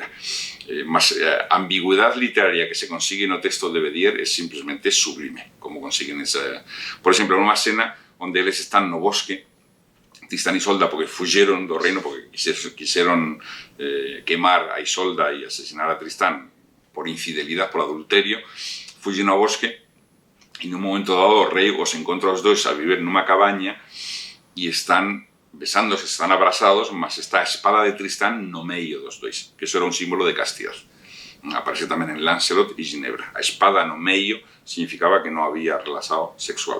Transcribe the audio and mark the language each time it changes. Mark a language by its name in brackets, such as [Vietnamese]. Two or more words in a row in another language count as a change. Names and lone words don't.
[Spanish] Más ambigüedad literaria que se consigue en el texto de Verdier es simplemente sublime, como consiguen esa... Por ejemplo, en una escena donde ellos están [Galician] no bosque, [Spanish] Tristán e Isolda, porque fuyeron [Galician] do reino, [Spanish] porque quisieron quemar a Isolda y asesinar a Tristán por infidelidad, por adulterio, [Galician] fuyen ao bosque e nun momento dado o rei os encontra os dois a viver nunha cabaña e están besándose, están abrazados, mas está a espada de Tristán no meio dos dois, que [Spanish] eso era un símbolo de castidad. [Galician] Aparece tamén en Lancelot e Ginebra. A espada no meio significaba que non había relación sexual.